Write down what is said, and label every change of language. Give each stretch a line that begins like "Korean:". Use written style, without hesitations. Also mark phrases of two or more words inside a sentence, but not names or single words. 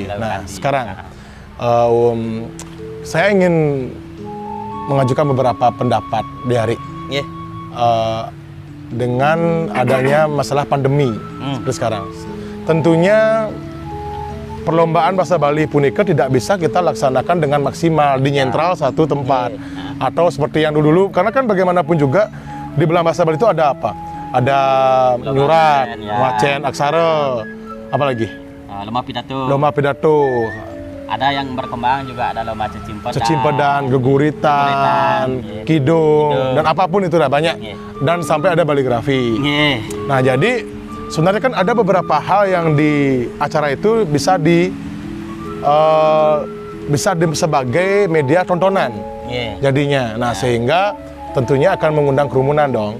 Indonesian: Nah, sekarang saya ingin mengajukan beberapa pendapat di hari dengan adanya masalah pandemi seperti sekarang. tentunya perlombaan bahasa Bali punika tidak bisa kita laksanakan dengan maksimal di nyentral satu tempat atau seperti yang dulu, karena kan bagaimanapun juga di bulan bahasa Bali itu ada apa? Ada
Balinese: nyurat, wacen,
Indonesian: aksara, apa lagi? Lomba pidato. Ada yang berkembang juga, ada lomba cecimpedan, geguritan, kidung, dan apapun itu lah banyak. Dan sampai ada baligrafi. Nah, jadi sebenarnya kan ada beberapa hal yang di acara itu bisa sebagai media tontonan jadinya. Nah, sehingga tentunya akan mengundang kerumunan dong.